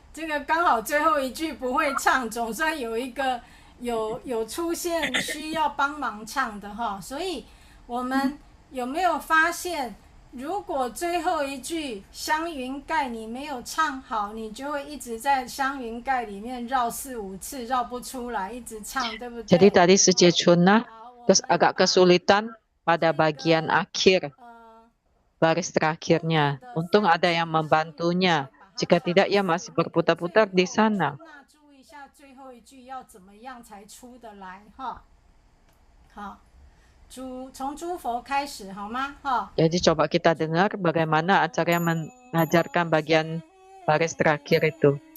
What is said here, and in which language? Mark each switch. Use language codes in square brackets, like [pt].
[zh] 这个刚好最后一句不会唱，总算有一个有出现需要帮忙唱的哈。所以我们有没有发现？如果最后一句香云盖你没有唱好，你就会一直在香云盖里面绕4-5次，绕不出来，一直唱，对不对？ [id] Jadi tadi Sejie Chuna agak kesulitan pada bagian akhir, baris terakhirnya. Untung ada yang membantunya. Jika tidak, ia masih berputar-putar di sana. [zh] 那注意一下最后一句要怎么样才出得来哈。好。从诸佛开始好吗？哈。 [id] Jadi coba kita dengar bagaimana acara yang mengajarkan bagian baris terakhir itu.